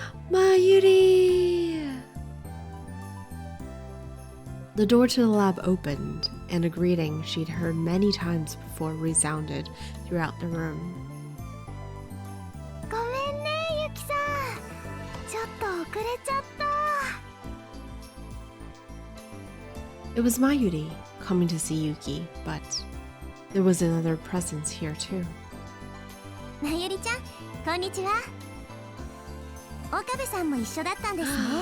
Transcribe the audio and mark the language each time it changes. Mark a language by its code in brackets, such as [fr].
[en] Mayuri! The door to the lab opened, and a greeting she'd heard many times before resounded throughout the room. [ja] ごめんねゆきさん、ちょっと遅れちゃった。 [en] It was Mayuri coming to see Yuki, but there was another presence here too. [ja] まゆりちゃん、こんにちは。岡部さんも一緒だったんですね。